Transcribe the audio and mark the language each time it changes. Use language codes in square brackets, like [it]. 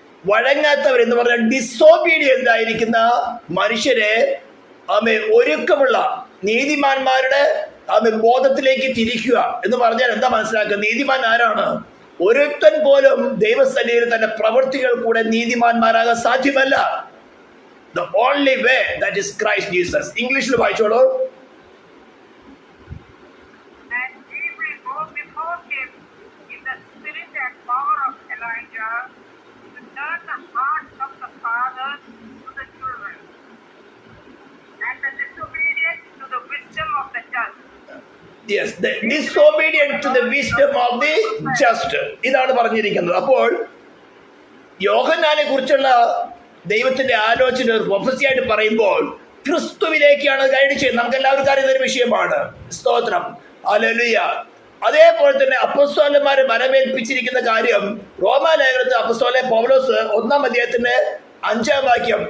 [ml] വഴങ്ങാത്തവർ എന്ന് പറഞ്ഞാൽ ഡിസോബീഡിയന്റ് ആയിരിക്കുന്ന മനുഷ്യരെ ഒരുക്കമുള്ള നീതിമാന്മാരുടെ ബോധത്തിലേക്ക് തിരിക്കുക എന്ന് പറഞ്ഞാൽ എന്താ മനസ്സിലാക്കുക? നീതിമാൻ ആരാണ്? ഒരുത്തൻ പോലും ദൈവസന്നിധിയിൽ തന്റെ പ്രവൃത്തികൾ കൂടെ നീതിമാന്മാരാകാൻ സാധ്യമല്ല. [en] The only way, that is Christ Jesus. [ml] ഇംഗ്ലീഷിൽ വായിച്ചോളൂ. [en] And he will go before him in the spirit and power of Elijah to turn the hearts of the fathers to the children and the disobedient to the wisdom of the just. Yes, the disobedient to the wisdom of the just. [ml] ഇതാണ് പറഞ്ഞിരിക്കുന്നത്. അപ്പോൾ യോഹന്നാനെ കുറിച്ചുള്ള ദൈവത്തിന്റെ ആലോചന ഒരു പ്രൊഫസിയായിട്ട് പറയുമ്പോൾ ക്രിസ്തുവിലേക്കാണ് guide ചെയ്യുന്നത്. നമുക്ക് എല്ലാവർക്കും അറിയുന്ന ഒരു വിഷയമാണ്. സ്തോത്രം, ഹല്ലേലൂയ. അതേപോലെ തന്നെ അപ്പോസ്തലന്മാരെ വരവേൽപ്പിച്ചിരിക്കുന്ന കാര്യം റോമാലേഖനത്തിൽ അപ്പോസ്തലൻ പൗലോസ് 1-ാം അധ്യായത്തിന്റെ 5-ാം വാക്യം.